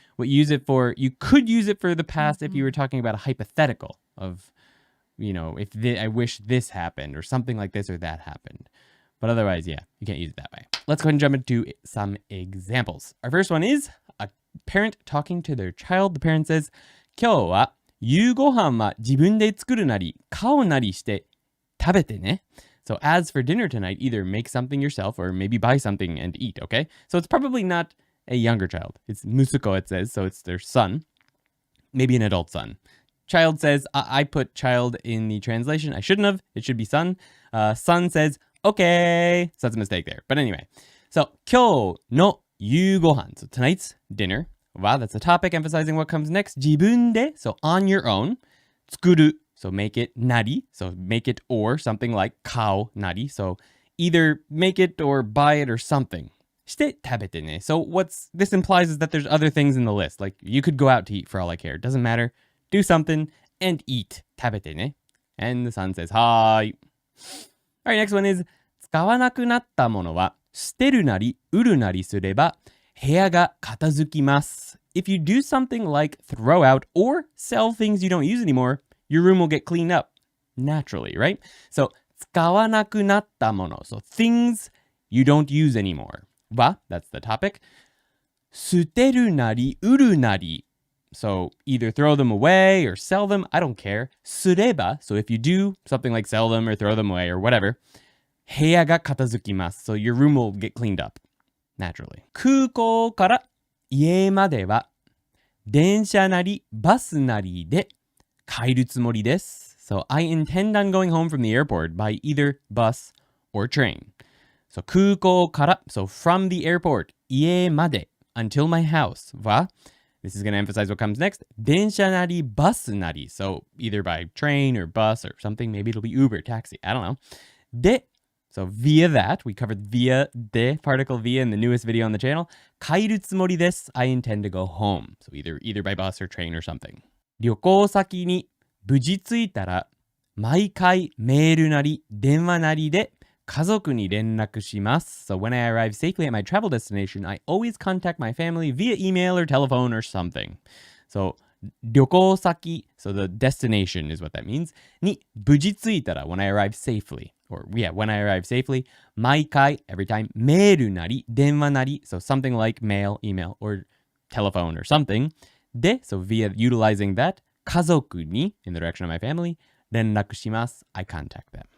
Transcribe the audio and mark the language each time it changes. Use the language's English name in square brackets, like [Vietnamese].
[English] What you use it for, you could use it for the past if you were talking about a hypothetical of, you know, if I wish this happened or something like this or that happened. But otherwise, yeah, you can't use it that way. Let's go ahead and jump into some examples. Our first one is a parent talking to their child. The parent says, [Japanese] 今日は夕ご飯は自分で作るなり、買うなりして食べてね. [English] So as for dinner tonight, either make something yourself or maybe buy something and eat, okay? So it's probably not a younger child. It's musuko, it says, so it's their son. Maybe an adult son. Child says, I put child in the translation. I shouldn't have. It should be son. Son says, okay. So that's a mistake there. But anyway. So, [Japanese] 今日の夕ご飯. [English] So tonight's dinner. Wow, that's the topic, emphasizing what comes next. [Japanese] 自分で, [English] so on your own. [Japanese] 作る, [English] so make it nari, so make it or something like [Japanese] 買う [English] nari, so either make it or buy it or something. [Japanese] して食べてね. [English] So what's this implies is that there's other things in the list. Like you could go out to eat for all I care. It doesn't matter. Do something and eat. [Japanese] 食べてね. [English] And the son says, [Japanese] はーい. [English] All right, next one is [Japanese] 使わなくなったものは捨てるなり売るなりすれば部屋が片付きます. [English] If you do something like throw out or sell things you don't use anymore, your room will get cleaned up naturally, right? So [Japanese] 使わなくなったもの. [English] So things you don't use anymore. は, that's the topic. [Japanese] 捨てるなり売るなり. [English] So either throw them away or sell them. I don't care. [Japanese] すれば. [English] So if you do something like sell them or throw them away or whatever, [Japanese] 部屋が片付きます. [English] So your room will get cleaned up naturally. [Japanese] 空港から家までは電車なりバスなりで帰るつもりです. [English] So I intend on going home from the airport by either bus or train. So [Japanese] 空港から, [English] so from the airport, [Japanese] 家まで, [English] until my house. は, this is going to emphasize what comes next. [Japanese] 電車なりバスなり. [English] So either by train or bus or something. Maybe it'll be Uber, taxi. I don't know. で, so via that, we covered via de particle via in the newest video on the channel. [Japanese] 帰るつもりです. [English] I intend to go home. So either by bus or train or something. [Japanese] 旅行先に無事着いたら毎回メールなり電話なりで家族に連絡します。 [English] So when I arrive safely at my travel destination, I always contact my family via email or telephone or something. So [Japanese] 旅行先, [English] so the destination is what that means, [Japanese] に無事着いたら [English] when I arrive safely, or yeah, when I arrive safely, [Japanese] 毎回, [English] every time, [Japanese] メールなり、電話なり, [English] so something like mail, email, or telephone or something, で, so via utilizing that, [Japanese] 家族に, [English] in the direction of my family, [Japanese] 連絡します, [English] I contact them.